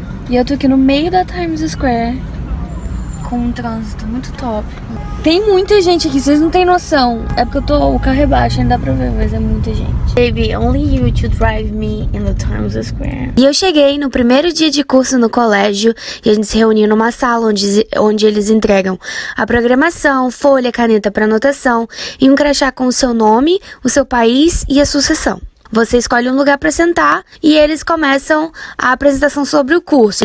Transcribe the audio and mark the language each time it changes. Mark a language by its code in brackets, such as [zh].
[pt] E eu tô aqui no meio da Times Square com um trânsito muito top. Tem muita gente aqui, vocês não tem noção. É porque o carro é baixo, ainda dá pra ver, mas é muita gente. [en] Baby, only you to drive me in the Times Square. [pt] E eu cheguei no primeiro dia de curso no colégio e a gente se reuniu numa sala onde eles entregam a programação, folha, caneta pra anotação e um crachá com o seu nome, o seu país e a sua seção. Você escolhe um lugar para sentar e eles começam a apresentação sobre o curso.